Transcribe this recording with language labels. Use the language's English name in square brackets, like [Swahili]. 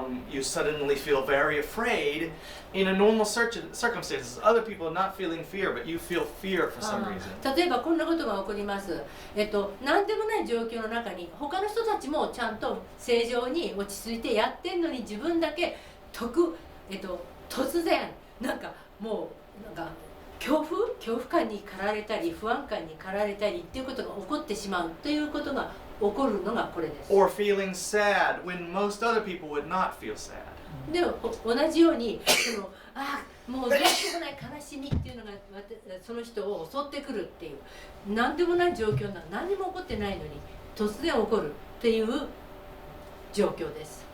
[English] you suddenly feel very afraid in a normal circumstances. Other people are not feeling fear, but you feel fear for some reason. [Japanese] 例えばこんなことが起こります。何でもない状況の中に他の人たちもちゃんと正常に落ち着いてやってんのに自分だけ突然もう恐怖感に駆られたり不安感に駆られたりっていうことが起こってしまうということが起こるのがこれです。 [English] Or feeling sad when most other people would not feel sad. [Japanese] でも同じようにもうどうしようもない悲しみっていうのがその人を襲ってくるっていう何でもない状況何にも起こってないのに突然起こるっていう状況です。